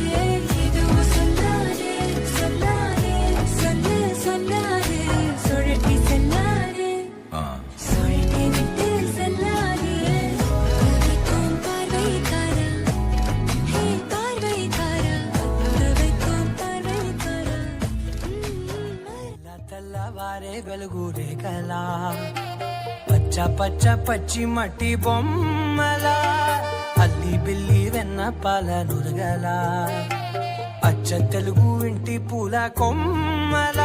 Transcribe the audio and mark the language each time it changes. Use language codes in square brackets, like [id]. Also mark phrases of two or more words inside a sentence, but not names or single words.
[ta] எதுவும் சொல்லாதே சொல்லாதே சொல்லு சொல்லாதே, சுழட்டி செல்லாதே சுழட்டி விட்டு செல்லாதே. வைக்கும் பார்வைக்காரா, ஹே பார்வைக்காரா, வைக்கும் பார்வைக்காரா. [te] తెల్లవారే వెలుగురే కలా, పచ్చ పచ్చ పచ్చి మట్టి బొమ్మల, అల్లి బిల్లి వెన్న పాల నురగల, అచ్చ తెలుగు ఇంటి పూల కొమ్మల.